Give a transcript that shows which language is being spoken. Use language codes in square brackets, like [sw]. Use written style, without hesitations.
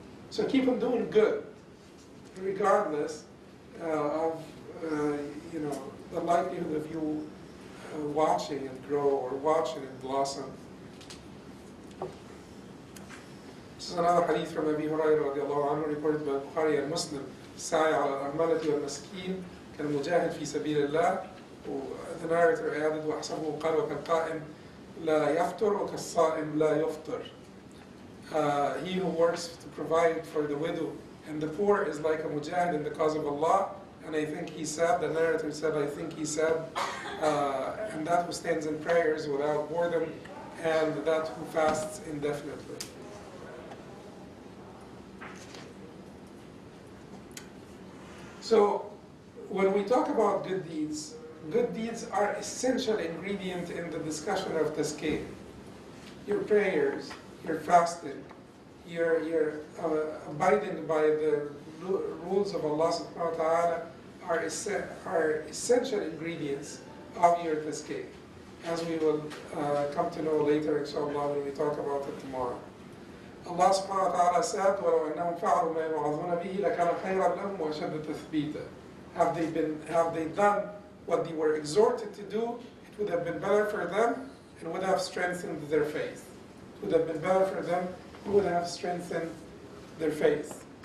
[en] So keep on doing good, regardless of, the likelihood of you watching it grow or watching it blossom. This is another hadith from Abi Hurairah radiallahu anhu, reported by Bukhari and Muslim. [ar] السعي على الأرملة والمسكين كالمجاهد في سبيل الله. [en] The narrator added, [ar] وحسبه قال وكالقائم لا يفطر وكالصائم لا يفطر. [en] He who works to provide for the widow and the poor is like a mujahid in the cause of Allah, and I think he said, the narrator said, I think he said, and that who stands in prayers without boredom, and that who fasts indefinitely. So, when we talk about good deeds are essential ingredient in the discussion of Tazkiyah. Your prayers, your fasting, your abiding by the rules of Allah subhanahu wa ta'ala are essential ingredients of your Tazkiyah, as we will come to know later, inshallah, when we talk about it tomorrow. Allah subhanahu wa ta'ala said, [ar] وَلَوْ أَنَّهُمْ فَعَلُوا مَا يُوعَظُونَ بِهِ لَكَانَ خَيْرًا لَهُمْ وَأَشَدَّ تَثْبِيتًا. [en] Have they done what they were exhorted to do, it would have been better for them and would have strengthened their faith. It would have been better for them, it would have strengthened their faith.